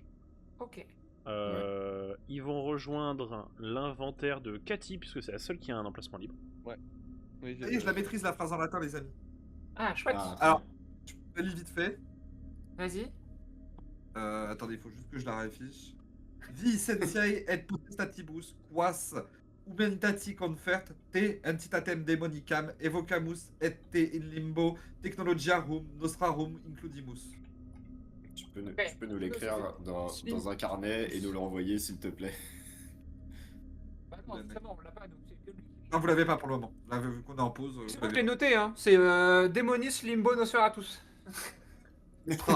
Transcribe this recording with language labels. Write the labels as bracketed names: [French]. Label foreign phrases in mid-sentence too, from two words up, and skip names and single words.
[French] Ok. Ils vont rejoindre l'inventaire de Cathy, puisque c'est la seule qui a un emplacement libre. Oui, Ça y est, je la maîtrise la phrase en latin, les amis. Ah, chouette. Ah, Alors, je lis vite fait. Vas-y. Attendez, il faut juste que je la réaffiche. [Latin] Vi sensei et potestatis quas humanitati confert te entitatem demonicam evocamus et te in limbo technologiarum nostrarum includimus. [French] Tu peux nous l'écrire dans un carnet et nous le renvoyer, s'il te plaît. Bah non, c'est bon, on l'a pas, donc c'est que lui. Non, vous l'avez pas pour le moment. Là, vu qu'on est en pause. C'est vous bon, je l'avez l'ai noté, hein. C'est Démonis Limbo Nosferatus. pas.